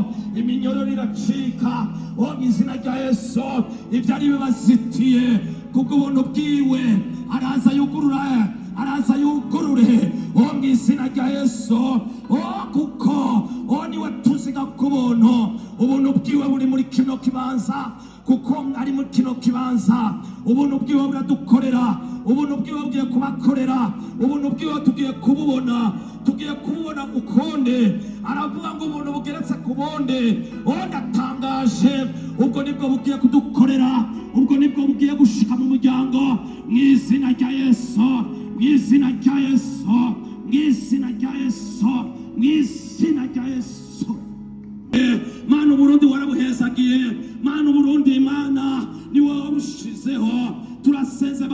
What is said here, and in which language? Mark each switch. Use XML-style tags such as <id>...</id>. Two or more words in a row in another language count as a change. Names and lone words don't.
<rn>iminyororo iracika mu izina rya Yesu ibyari bibazitiye kubwo ubuntu bwiwe araza yugurure mu izina rya Yesu kuko niwe tuziga ku ubuntu bwiwe buri muri kino kibanza kuko ari muri kino kibanza ubuntu bwiwe buradukorera ubuntu bwiwe bugiye kubakorera ubuntu bwiwe tugiye kububona ukonde aravuga ngo ubuntu bugeretse ku bundi ndatangaje ubwo nibwo bugiye kudukorera ubwo nibwo bugiye gushika mu muryango mu izina rya Yesu mu izina rya Yesu mu izina rya Yesu mu izina rya Yesu Mana Burundi warabuhezagiye Mana Burundi Mana ni wowe wabushizeho turasenze Mana</rn>